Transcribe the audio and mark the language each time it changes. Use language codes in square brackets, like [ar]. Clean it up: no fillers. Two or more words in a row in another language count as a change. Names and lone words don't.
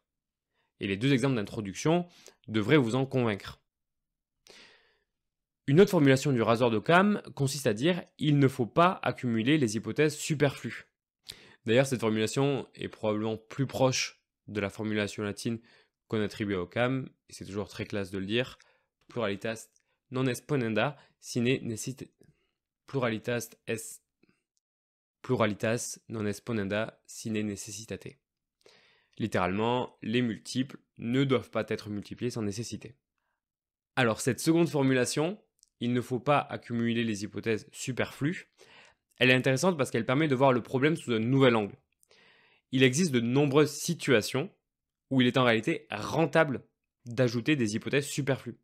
[fr] Et les deux exemples d'introduction devraient vous en convaincre. Une autre formulation du rasoir d'Occam consiste à dire « il ne faut pas accumuler les hypothèses superflues ». D'ailleurs, cette formulation est probablement plus proche de la formulation latine qu'on attribue à Occam, et c'est toujours très classe de le dire, « [la] pluralitas non exponenda sine necessitate ». Pluralitas non exponenda sine necessitate. [fr] Littéralement, les multiples ne doivent pas être multipliés sans nécessité. Alors cette seconde formulation, il ne faut pas accumuler les hypothèses superflues, elle est intéressante parce qu'elle permet de voir le problème sous un nouvel angle. Il existe de nombreuses situations où il est en réalité rentable d'ajouter des hypothèses superflues.